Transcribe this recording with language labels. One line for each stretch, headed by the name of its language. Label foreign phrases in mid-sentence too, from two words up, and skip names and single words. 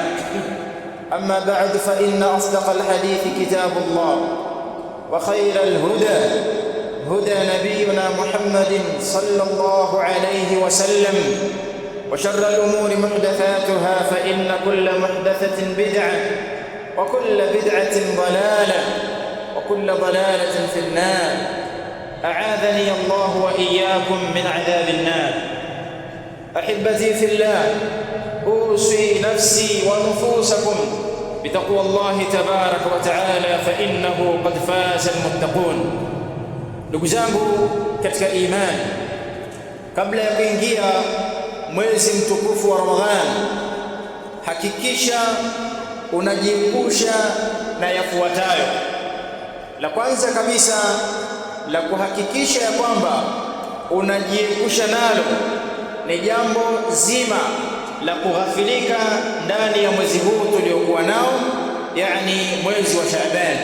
Arabic: أما بعد فإن أصدق الحديث كتاب الله وخير الهدى هدى نبينا محمد صلى الله عليه وسلم وشر الأمور محدثاتها فإن كل محدثة بدعة وكل بدعة ضلالة وكل ضلالة في النار. أعاذني الله وإياكم من عذاب النار. أحبتي في الله، أوصي نفسي ونفوسكم بتقوى الله تبارك وتعالى فإنه قد فاز المتقون.
Swahili: Ndugu zangu katika imani, kabla ya kuingia mwezi mtukufu wa Ramadhani, hakikisha unajiepusha na yafuatayo. La kwanza kabisa la kuhakikisha ya kwamba unajiepusha nalo ni jambo zima la kughafilika ndani ya mwezi huu tuliokuwa nao, yani mwezi wa Shaaban.